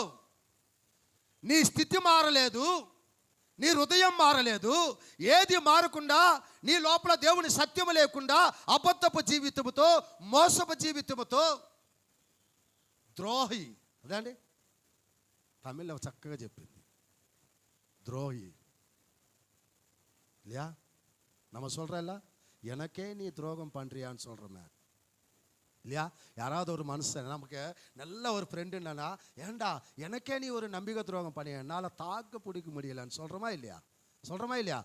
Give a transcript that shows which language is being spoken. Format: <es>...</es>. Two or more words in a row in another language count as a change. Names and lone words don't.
<te>నీ స్థితి మారలేదు, నీ హృదయం మారలేదు. ఏది మారకుండా నీ లోపల దేవుని సత్యము లేకుండా అబద్ధపు జీవితముతో, మోసపు జీవితముతో, ద్రోహి, అదండి తమిళ్లో చక్కగా చెప్పింది, ద్రోహి இல்லையா?</te> <ta>நம்ம சொல்கிறல்ல, எனக்கே நீ துரோகம் பண்ணுறியான்னு சொல்கிறோமே இல்லையா? யாராவது ஒரு மனுஷன் நமக்கு நல்ல ஒரு ஃப்ரெண்டு என்னன்னா, ஏண்டா எனக்கே நீ ஒரு நம்பிக்கை துரோகம் பண்ணி என்னால் தாக்க பிடிக்க முடியலன்னு சொல்கிறோமா இல்லையா?</ta>